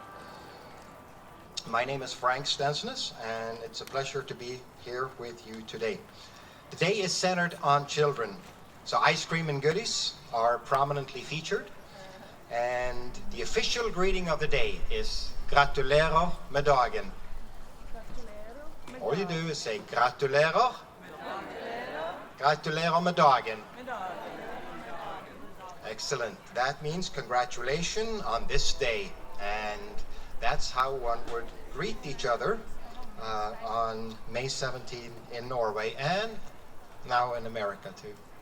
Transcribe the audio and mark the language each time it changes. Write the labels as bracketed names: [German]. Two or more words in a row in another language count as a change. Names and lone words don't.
[English] My name is Frank Stensnes, and it's a pleasure to be here with you today. The day is centered on children, so ice cream and goodies are prominently featured, and the official greeting of the day is [Norwegian] Gratulerer med dagen. [English] All you do is say [Norwegian] Gratulerer, Gratulerer med dagen. [English] Excellent. That means congratulations on this day, and that's how one would greet each other on May 17 in Norway and now in America too.